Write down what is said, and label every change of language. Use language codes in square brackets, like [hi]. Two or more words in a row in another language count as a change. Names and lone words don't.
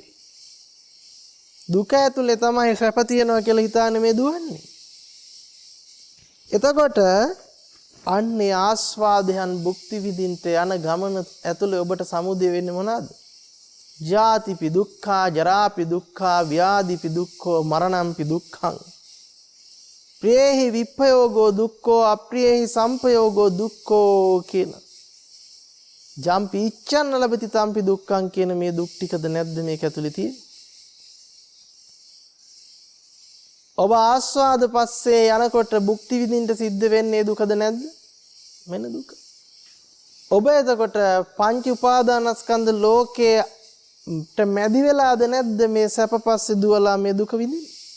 [si] දුක ඇතුලේ තමයි සැප තියනවා කියලා හිතානේ මේ දුවන්නේ. එතකොට අන්නේ ආස්වාදයන් භුක්ති විඳින්ට යන ගමන ඇතුලේ ඔබට සමුදය වෙන්නේ මොනවාද? [pi] ජාතිපි දුක්ඛා, ජරාපි දුක්ඛා, ව්‍යාධිපි දුක්ඛෝ, මරණම්පි දුක්ඛං. ප්‍රියේහි විප්පයෝගෝ දුක්ඛෝ, අප්‍රියේහි සම්පයෝගෝ දුක්ඛෝ කියන. ජම්පි ඉච්ඡන්න ලබති තම්පි දුක්ඛං [si] කියන මේ දුක් ටිකද නැද්ද මේක ඇතුලේ තියෙන්නේ? ඔබ ආස්වාද පස්සේ යනකොට භුක්ති විඳින්න සිද්ධ වෙන්නේ දුකද නැද්ද? මෙන්න දුක. ඔබ එතකොට පංච උපාදානස්කන්ධ ලෝකයට මැදි වෙලාද නැද්ද මේ සැප පස්සේ දුවලා මේ දුක විඳින්නේ?